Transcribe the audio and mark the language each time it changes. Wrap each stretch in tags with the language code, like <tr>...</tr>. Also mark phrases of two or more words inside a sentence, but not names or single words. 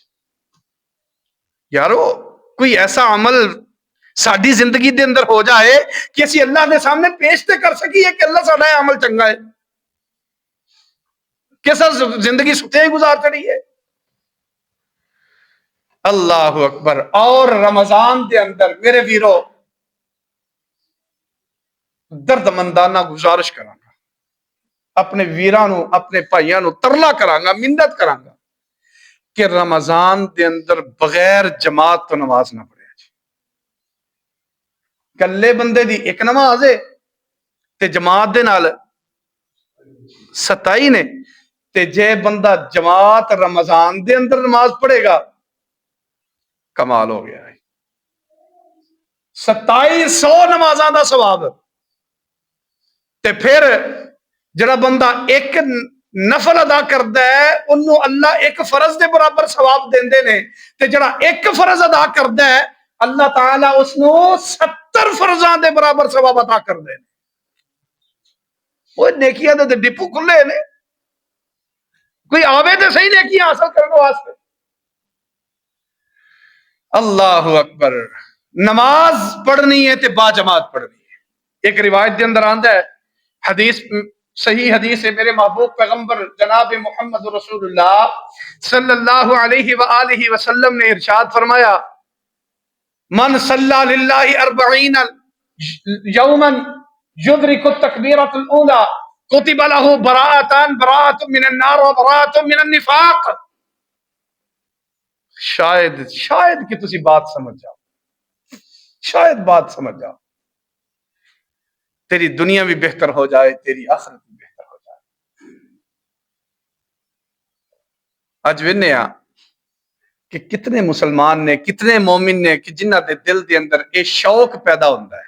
<pa>یارو کوئی ایسا عمل ساری زندگی دے اندر ہو جائے کہ اسی اللہ دے سامنے پیش تے کر سکیے کہ اللہ ساڈا عمل چنگا ہے، کہ سر زندگی ستے ہی گزار چڑی ہے۔</pa> <ar>اللہ اکبر۔</ar> <pa>اور رمضان دے اندر میرے ویرو درد مندانہ گزارش کراں گا، اپنے ویرانو، اپنے بھائیاں نو ترلا کراں گا، منت کراں گا کہ رمضان دے اندر بغیر جماعت تو نماز نہ پڑھے۔ کلے بندے دی ایک نماز ہے تے جماعت دے نال 27 نے، تے جے بندہ جماعت رمضان دے اندر نماز پڑھے گا کمال ہو گیا ہے، 2700 نمازاں دا ثواب۔ تے پھر جڑا بندہ ایک نفل ادا کردا ہے انہوں اللہ ایک فرض دے برابر ثواب دیندے نے، تے جڑا ایک فرض ادا کردا ہے اللہ تعالیٰ اس نو 70 فرضاں دے برابر ثواب عطا کر دے۔ وہ نیکیاں دے ڈپو کھلے نے، کوئی آوے تے صحیح نیکیاں حاصل کرنے واسطے۔</pa> <ar>اللہ اکبر۔</ar> <pa>نماز پڑھنی ہے تے با جماعت پڑھنی ہے۔ ایک روایت دے اندر آندا ہے، حدیث صحیح حدیث ہے، میرے محبوب پیغمبر جناب محمد رسول اللہ</pa> <ar>صلی اللہ علیہ وآلہ وسلم</ar> <pa>نے ارشاد فرمایا،</pa> <ar>من صلی للہ 40 یوما یدرک التکبیرۃ الاولی کتب له براءۃ من النار و براءۃ من النفاق۔</ar> <pa>شاید کہ تسی بات سمجھ جاؤ، شاید بات سمجھ جاؤ، تیری دنیا بھی بہتر ہو جائے، تیری آخرت بھی بہتر ہو جائے۔ اج وینیا کہ کتنے مسلمان نے، کتنے مومن نے کہ جنہ دے دل دے اندر اے شوق پیدا ہوتا ہے۔</pa>